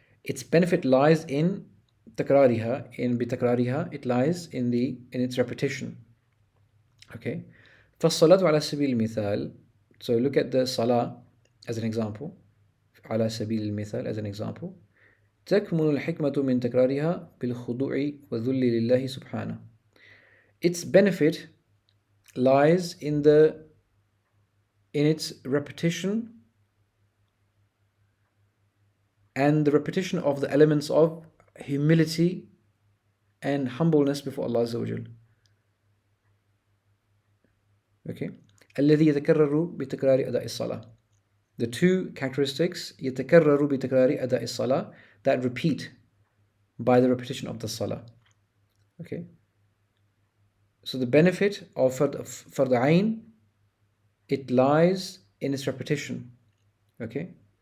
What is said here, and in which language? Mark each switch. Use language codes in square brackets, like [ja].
[en] its benefit lies in takrariha, in bitakrariha, it lies in its repetition. Okay. [ar] فالصلاة على سبيل المثال, [en] so look at the salah as an example. [ar] على سبيل المثال [en] as an example. [ar] تكمن الحكمة من تكرارها بالخضوع والذل لله سبحانه. [en] Its benefit lies in its repetition and the repetition of the elements of humility and humbleness before Allah Azza wa Jal. Okay. [ar] الذي يتكرر بتكرار أداء الصلاة. [en] The two characteristics [ar] يتكرر بتكرار أداء الصلاة, [en] that repeat by the repetition of the salah. Okay. So the benefit of fard ayn, it lies in its repetition. Okay.